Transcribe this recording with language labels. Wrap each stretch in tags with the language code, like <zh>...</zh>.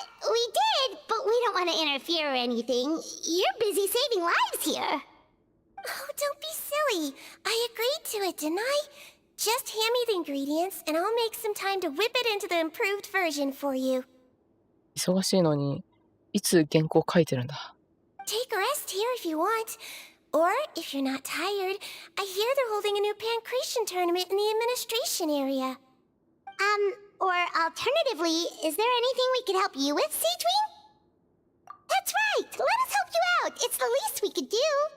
<en>We did, but we don't want to interfere or anything. You're busy saving lives here. Oh, don't be silly. I agreed to it, didn't I? Just hand me the ingredients, and I'll make some time to whip it into the improved version for you.</en> <ja>忙しいのに、いつ原稿書いてるんだ。</ja> <en>Take a rest here if you want. Or, if you're not tired, I hear they're holding a new pancreation tournament in the administration area. Or alternatively, is there anything we could help you with, Sigewinne? That's right! Let us help you out! It's the least we could do!</en>